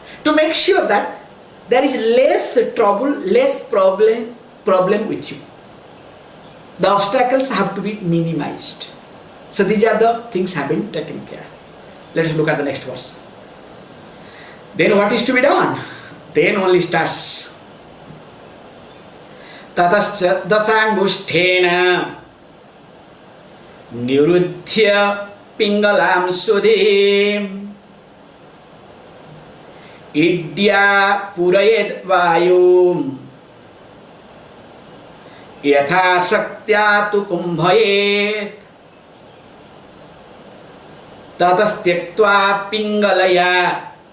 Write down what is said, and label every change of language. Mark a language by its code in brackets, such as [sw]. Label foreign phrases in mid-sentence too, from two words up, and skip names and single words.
[en] To make sure that there is less trouble, less problem with you. The obstacles have to be minimized. So these are the things have been taken care. Let us look at the next verse. Then what is to be done? Then only starts. [sa] Tatascha dasangusthena niruddhya pingalam sudhim idya purayed vayum yatha shaktya tu kumbhayet tatastyakva pingalaya